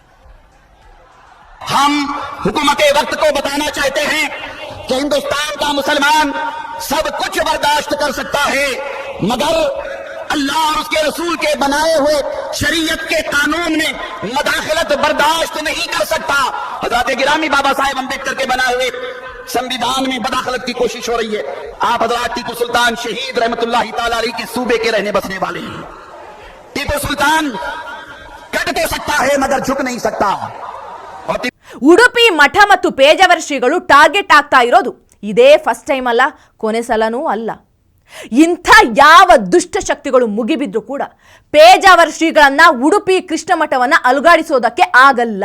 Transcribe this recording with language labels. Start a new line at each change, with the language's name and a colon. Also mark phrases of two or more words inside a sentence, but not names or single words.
Hindi: हम हुकूमत वक्त को बताना चाहते हैं कि हिंदुस्तान का मुसलमान सब कुछ बर्दाश्त कर सकता है, मगर अल्लाह और उसके रसूल के बनाए हुए शरीयत के कानून में मदाखलत बर्दाश्त नहीं कर सकता। हजरत गिरामी बाबा साहेब अम्बेडकर के बनाए हुए संविधान में मदाखलत की कोशिश हो रही है। आप हजरत टीपू सुल्तान शहीद रहमतुल्लाहि ताला अलैहि के सूबे के रहने बसने वाले हैं। टीपू सुल्तान कट तो सकता है मगर झुक नहीं सकता।
Kannada: ಉಡುಪಿ ಮಠ ಮತ್ತು ಪೇಜಾವರ ಶ್ರೀಗಳು ಟಾರ್ಗೆಟ್ ಆಗ್ತಾ ಇರೋದು ಇದೇ
English: first time
Kannada: ಅಲ್ಲ, ಕೊನೆ ಸಲನೂ ಅಲ್ಲ. ಇಂಥ ಯಾವ ದುಷ್ಟ ಶಕ್ತಿಗಳು ಮುಗಿಬಿದ್ರು ಕೂಡ ಪೇಜಾವರ ಶ್ರೀಗಳನ್ನ ಉಡುಪಿ ಕೃಷ್ಣ ಮಠವನ್ನ ಅಲುಗಾಡಿಸೋದಕ್ಕೆ ಆಗಲ್ಲ.